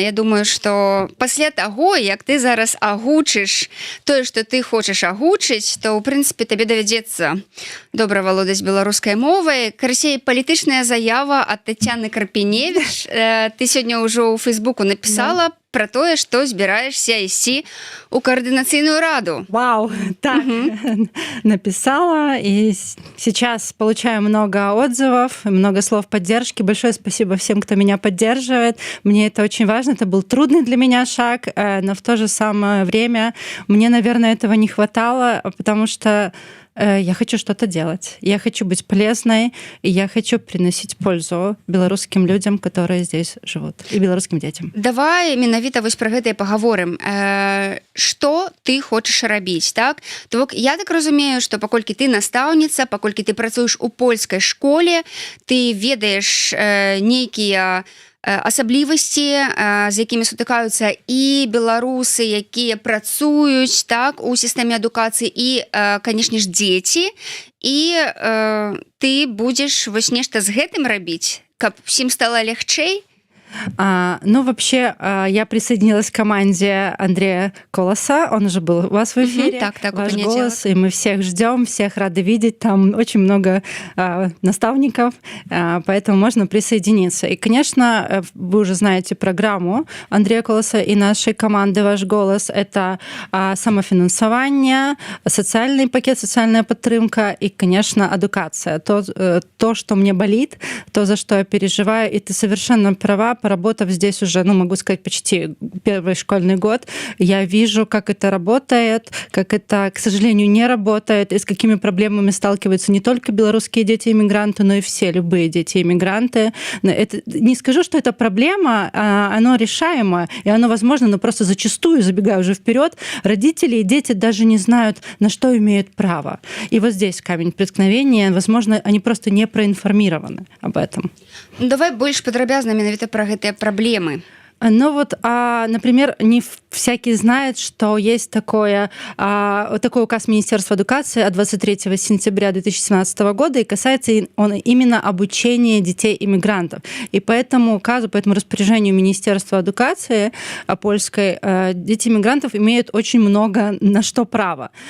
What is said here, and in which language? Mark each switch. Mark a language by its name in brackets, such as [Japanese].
[Belarusian] Я думаю, што пасля таго, як ты зараз агучыш тое, што ты хочаш агучыць, то, ў прынцыпе, табе давядзецца добра валодаць беларускай мовай. Карацей, палітычная заява ад Таццяны Карпіневіч. Ты сёння ўжо ў Фейсбуку напісала про тое, што збіраешься ісці ў координацыйную раду. [Russian] Вау, так, написала, и сейчас получаю много отзывов, много слов поддержки. Большое спасибо всем, кто меня поддерживает. Мне это очень важно, это был трудный для меня шаг, но в то же самое время мне, наверное, этого не хватало, потому что я хочу что-то делать, я хочу быть полезной, и я хочу приносить пользу белорусским людям, которые здесь живут, и белорусским детям. [Belarusian] Давай менавіта вось пра гэта і пагаворым. Што ты хочаш рабіць, так? То бок я так разумею, што паколькі ты настаўніца, паколькі ты працуеш у польскай школе, ты ведаеш нейкія асаблівасці, з якімі сутыкаюцца і беларусы, якія працуюць, так, у сістэме адукацыі, і, канешне ж, дзеці, і ты будзеш вось нешта з гэтым рабіць, каб усім стала лягчэй? [Russian] Ну, вообще, я присоединилась к команде Андрея Колоса, он уже был у вас в эфире, [Belarusian] так, [Russian] ваш голос, и мы всех ждем, всех рады видеть, там очень много наставников, поэтому можно присоединиться. И, конечно, вы уже знаете программу Андрея Колоса и нашей команды «Ваш голос» — это самофинансование, социальный пакет, социальная подтримка и, конечно, эдукация. То, что мне болит, то, за что я переживаю, и ты совершенно права. Поработав здесь уже, могу сказать, почти первый школьный год, я вижу, как это работает, как это, к сожалению, не работает, и с какими проблемами сталкиваются не только белорусские дети-иммигранты, но и все, любые дети-иммигранты. Не скажу, что это проблема, оно решаемо, и оно возможно, но просто зачастую, забегая уже вперед, родители и дети даже не знают, на что имеют право. И вот здесь камень преткновения, возможно, они просто не проинформированы об этом. [Belarusian] Давай больш падрабязна менавіта пра гэтыя праблемы. [Russian] Ну вот, например, не всякий знает, что есть такой указ Министерства эдукации от 23 сентября 2017 года, и касается он именно обучения детей-иммигрантов. И по этому указу, по этому распоряжению Министерства эдукации польской, дети-иммигрантов имеют очень много на что право.